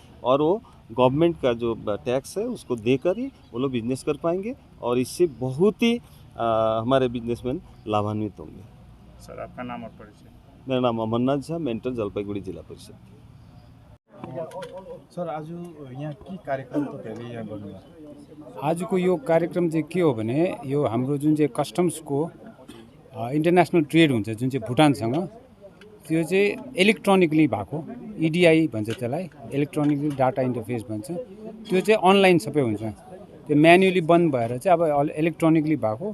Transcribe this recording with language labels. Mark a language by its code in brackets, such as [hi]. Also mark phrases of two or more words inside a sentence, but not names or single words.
[hi] और वो गवर्नमेंट का जो टैक्स है उसको देकर ही वो लोग बिजनेस कर पाएंगे और इससे बहुत ही हमारे बिजनेसमैन लाभान्वित होंगे। सर, आपका नाम और परिचय? मेरा नाम अमरनाथ झा, मेंटर जलपाईगुड़ी जिला परिषद। [ne] सर, आज यहाँ के कार्यक्रम तपाईँहरूले यहाँ गर्नुभयो? आजको यो कार्यक्रम चाहिँ के हो भने यो हाम्रो जुन चाहिँ कस्टम्सको [en] international trade [ne] हुन्छ जुन चाहिँ भुटानसँग, त्यो चाहिँ इलेक्ट्रोनिकली भएको, इडिआई भन्छ त्यसलाई, [en] electronically data interface [ne] भन्छ। त्यो चाहिँ अनलाइन सबै हुन्छ, त्यो म्यानुअली बन्द भएर चाहिँ अब इलेक्ट्रोनिकली भएको।